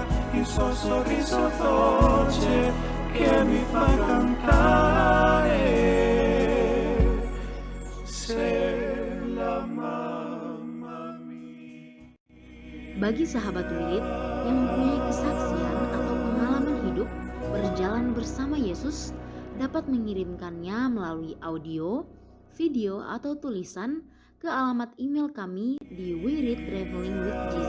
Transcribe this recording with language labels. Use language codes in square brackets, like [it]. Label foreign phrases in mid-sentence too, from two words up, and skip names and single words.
[it] il suo sorriso dolce che mi fa cantare. Sei la mamma mia. [id] Bagi sahabat wirid yang mempunyai kesaksian atau pengalaman hidup berjalan bersama Yesus, dapat mengirimkannya melalui audio, video, atau tulisan ke alamat email kami di wiridtravelingwithjesus@gmail.com.